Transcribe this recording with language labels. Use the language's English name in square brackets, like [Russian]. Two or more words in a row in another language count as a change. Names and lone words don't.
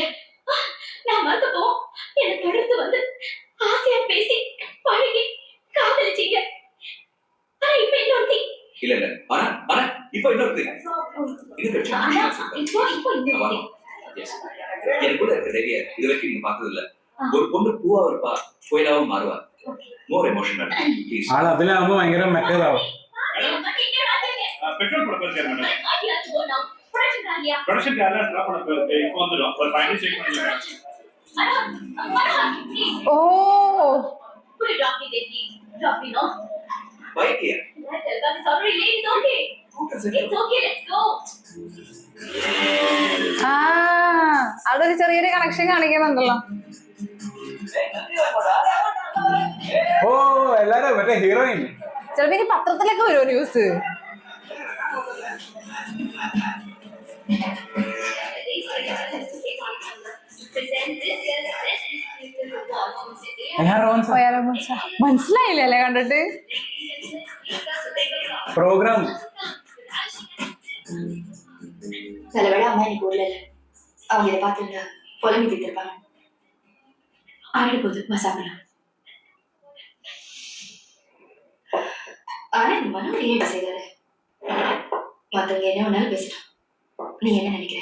[Tamil] நான் மறந்துப்போ என்னை தொடர்ந்து வந்து ஆசையா பேசி பழகி காதலிச்சீங்க. ஆனா இப்ப இன்னொருத்தி. இல்ல இல்ல. ஆனா இப்போ இன்னொரு இது பிரச்சனை. இப்போ இன்னொருத்தி. எனக்கு கூட ரெடியா இது வரைக்கும் நீங்க பார்த்தது இல்ல. ஒரு பொண்ணு பூவா இருப்பா, கோயிலாவும் மாறுவா. [English] more emotional please. [Malayalam] ആൾ അതിലാവുമ്പോ ഭയങ്കര മെക്കേതാവും. [Tamil] பெட்ரோல் போட போயிருக்காரு மேடம். ப்ரொடக்ஷன் காரியா ப்ரொடக்ஷன் யாரா ட்ராப் பண்ண இப்போ வந்துடும் ஒரு [English] final check [Tamil] பண்ணிடுறேன். ഓ [English] Could you drop me there, please? Drop me, no? Why dear? That's already late. It's okay. It's okay. Let's go. [Malayalam] ആ അതൊരു ചെറിയൊരു കണക്ഷൻ കാണിക്കുന്നുണ്ടല്ലോ. ഓ എല്ലാരും മറ്റേ ഹീറോയിൻ. ചിലപ്പോ ഇനി പത്രത്തിലൊക്കെ വരുമോ ന്യൂസ്? മനസ്സിലായില്ലേ കണ്ടിട്ട്? പ്രോഗ്രാം [Tamil] தலைவேளை அம்மா இன்னைக்கு ஊர்ல இல்ல. அவங்க இதை பார்த்துருந்தா புலம்பி தீர்த்திருப்பாங்க. ஆயிடு போகுது சாப்பிடலாம். ஆனா இந்த மனம் ஏன் செய்தாரு? மத்தவங்க என்ன வேணாலும் பேசலாம். நீ என்ன நினைக்கிற?